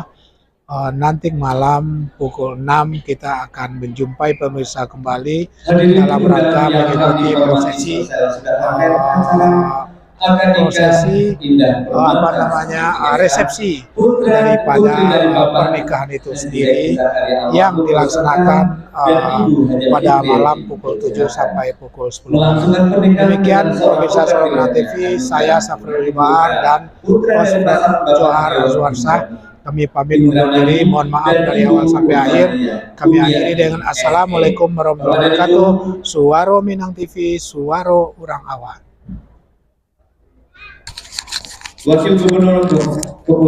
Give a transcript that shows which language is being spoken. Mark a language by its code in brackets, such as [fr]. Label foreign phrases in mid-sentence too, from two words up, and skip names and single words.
[id] Nanti malam pukul 6 kita akan menjumpai pemirsa kembali dalam rangka mengikuti prosesi resepsi daripada pernikahan itu sendiri yang dilaksanakan pada malam pukul 7 sampai pukul 10. Demikian pemirsa Soro Minang TV, saya Safrul Libahan dan host Johar Azwarsah. Kami pamit undur diri, mohon maaf dari awal sampai akhir. Kami akhiri dengan [ar] السلام عليكم ورحمة الله وبركاته. [min] Suaro Minang TV, suaro urang awak. [id] Wakil Gubernur